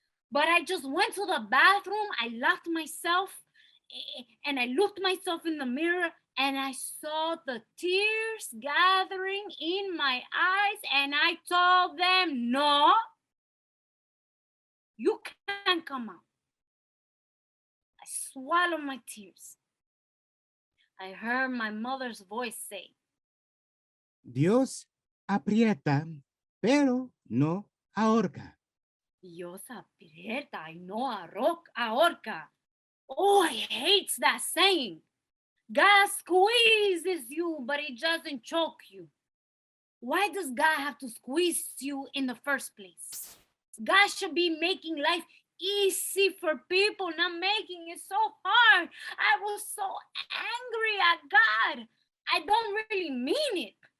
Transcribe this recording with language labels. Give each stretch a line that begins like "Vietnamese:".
English: But I just went to the bathroom. I locked myself and I looked myself in the mirror and I saw the tears gathering in my eyes and I told them, no, you can't come out. I swallowed my tears. I heard my mother's voice say,
Spanish: Dios aprieta, pero no ahorca. Dios aprieta y no ahorca.
English: Oh, I hate that saying. God squeezes you, but he doesn't choke you. Why does God have to squeeze you in the first place? God should be making life easy for people, not making it so hard. I was so angry at God. I don't really mean it.